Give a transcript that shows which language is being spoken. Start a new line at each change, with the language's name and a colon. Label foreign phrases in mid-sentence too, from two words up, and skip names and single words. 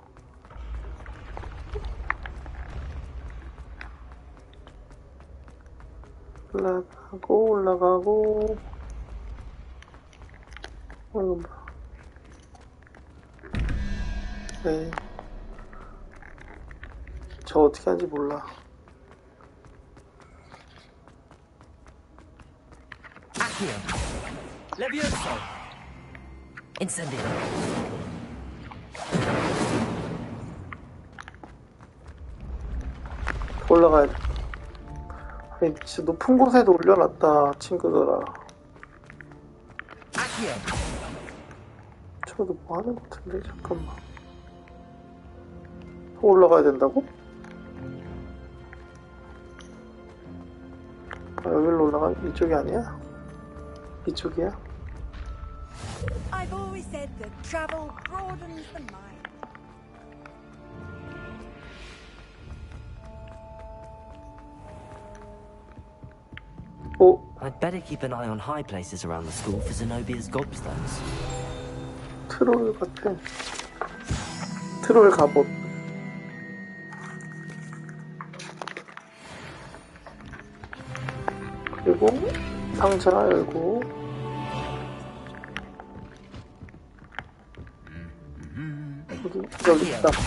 Korean: 올라가고 이건 뭐야? 네. 저 어떻게 하는지 몰라. Accio! Levioso! Incendio! 올라가야 돼. 아니, 진짜 높은 곳에도 올려놨다, 친구들아. Accio! 저도 뭐 하는 것 같은데, 잠깐만. 더 올라가야 된다고? 아, 여기로 올라가? 이쪽이 아니야? 이쪽이야?
English: I've always said that travel broadens the mind. I'd better keep an eye on high places around the school for Zenobia's gobstones.
Korean: 트롤 같아. 트롤 갑옷. 그리고 상자 열고 여기 있다.